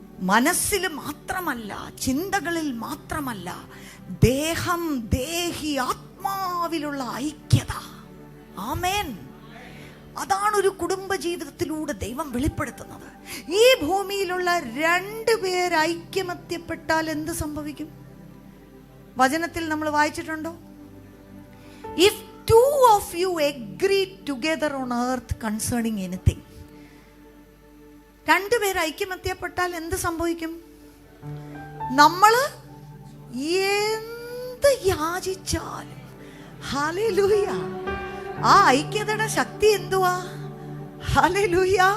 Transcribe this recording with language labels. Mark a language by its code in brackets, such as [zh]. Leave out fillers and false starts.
[ml] മനസ്സിൽ മാത്രമല്ല, ചിന്തകളിൽ മാത്രമല്ല, ദേഹം, ദേഹി, ആത്മാവിലുള്ള ഐക്യത. ആമേൻ. അതാണ് ഒരു കുടുംബജീവിതത്തിലൂടെ ദൈവം വെളിപ്പെടുത്തുന്നത്. ഈ ഭൂമിയിലുള്ള 2 പേര് ഐക്യമത്യപ്പെട്ടാൽ എന്ത് സംഭവിക്കും? വചനത്തിൽ നമ്മൾ വായിച്ചിട്ടുണ്ടോ? [en] If 2 of you agree together on earth concerning anything. [ml] 2 പേര് ഐക്യമത്യപ്പെട്ടാൽ എന്ത് സംഭവിക്കും? നമ്മൾ എന്ത് യാചിച്ചാലും, ഹല്ലേലൂയ, ആ ഐക്യതയുടെ ശക്തി എന്തുവാ? ഹല്ലേലൂയ.